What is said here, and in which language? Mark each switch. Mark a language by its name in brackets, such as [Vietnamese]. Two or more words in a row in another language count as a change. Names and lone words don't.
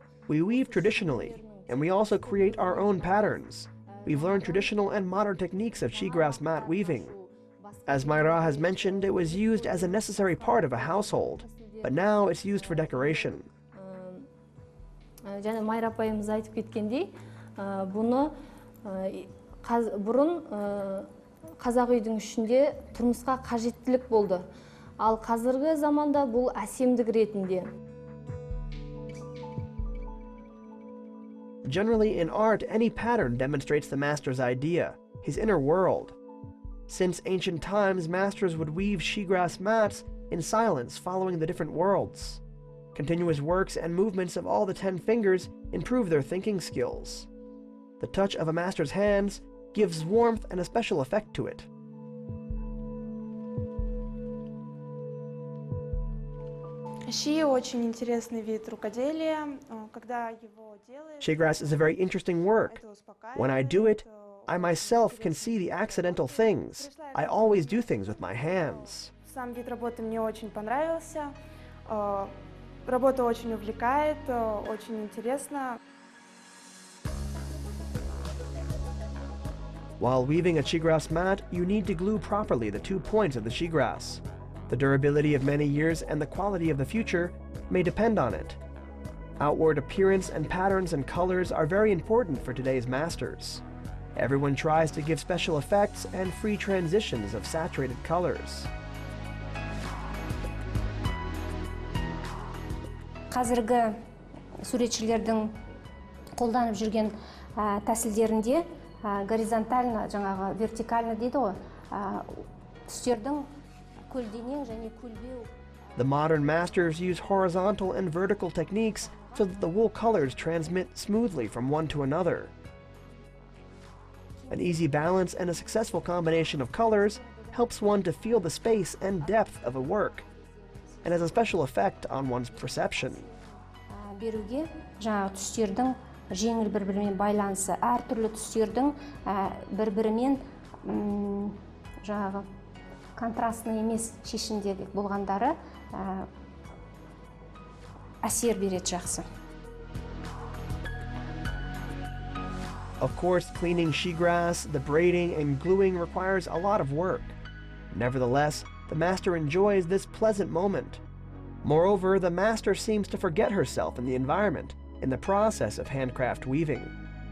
[English] We weave traditionally, and we also create our own patterns. We've learned traditional and modern techniques of shegrass mat weaving. As Mayra has mentioned, it was used as a necessary part of a household, but now it's used for decoration. [Kazakh] Және Майра апайымыз айтып кеткендей, бұны бұрын қазақ үйдің ішінде тұрмысқа қажеттілік болды. Ал қазіргі заманда бұл әсемдік ретінде. [English] Generally, in art, any pattern demonstrates the master's idea, his inner world. Since ancient times, masters would weave shegrass mats in silence, following the different worlds. Continuous works and movements of all the 10 fingers improve their thinking skills. The touch of a master's hands gives warmth and a special effect to it. [Russian] Ши очень интересный вид рукоделия. Когда его делаешь, [English] Shegrass is a very interesting work. When I do it, I myself can see the accidental things. I always do things with my hands. [Russian] Сам вид работы мне очень понравился. Работа очень увлекает, очень интересно. [English] While weaving a shegrass mat, you need to glue properly the 2 points of the shegrass. The durability of many years and the quality of the future may depend on it. Outward appearance and patterns and colors are very important for today's masters. Everyone tries to give special effects and free transitions of saturated colors. [Kazakh] Қазіргі суретшілердің қолданып жүрген тәсілдерінде горизонтально, жаңағы вертикально дейді ғой, түстердің көлденең және көлбеу. [English] The modern masters use horizontal and vertical techniques so that the wool colors transmit smoothly from one to another. An easy balance and a successful combination of colors helps one to feel the space and depth of a work, and has a special effect on one's perception. [Kazakh] Беруге жаңағы түстердің жеңіл бір-бірімен байланысы, әртүрлі түстердің бір-бірімен жаңағы контрастный емес шешімдегі болғандары әсер береді жақсы. [English] Of course, cleaning shegrass, the braiding and gluing requires a lot of work. Nevertheless, the master enjoys this pleasant moment. Moreover, the master seems to forget herself in the environment in the process of handcraft weaving.